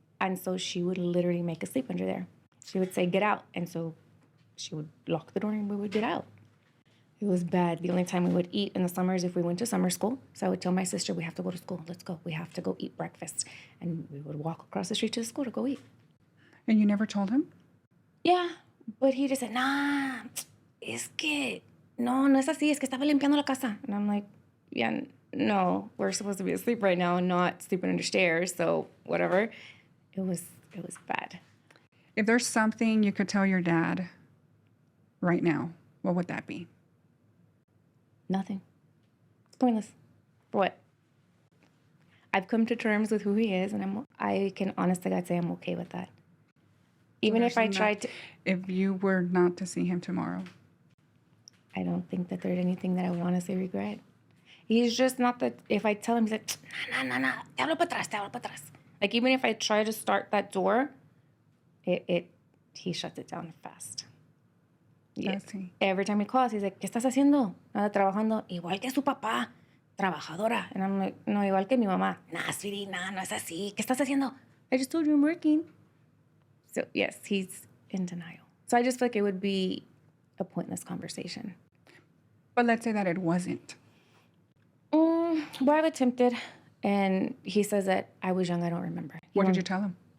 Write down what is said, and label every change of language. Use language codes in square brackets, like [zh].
[en] And so she would literally make us sleep under there. She would say, "Get out." And so she would lock the door, and we would get out. It was bad. The only time we would eat in the summers if we went to summer school. So I would tell my sister, "We have to go to school. Let's go. We have to go eat breakfast." And we would walk across the street to the school to go eat. And you never told him? Yeah, but he just said, [es] "Nah, es que no es así. Es que estaba limpiando la casa." [en] And I'm like, "Yeah, no, we're supposed to be asleep right now and not sleeping under stairs. So whatever." It was bad. If there's something you could tell your dad right now, what would that be? Nothing. It's pointless. For what? I've come to terms with who he is, and I can honestly God say I'm okay with that. Even if I tried to. If you were not to see him tomorrow. I don't think that there's anything that I would honestly regret. He's just not that. If I tell him, he's like, [es] "No, te hablo para atrás, te hablo para atrás." [en] Like, even if I try to start that door, he shuts it down fast. Yeah. Every time he calls, he's like, [es] "¿Qué estás haciendo?" "Nada, trabajando." "Igual que su papá, trabajadora." [en] And I'm like, [es] "No, igual que mi mamá." "Nah, sweetie, nah, no es así. ¿Qué estás haciendo?" [en] "I just told you I'm working." So yes, he's in denial. So I just feel like it would be a pointless conversation. But let's say that it wasn't. Well, I've attempted, and he says that I was young, I don't remember. What did you tell him?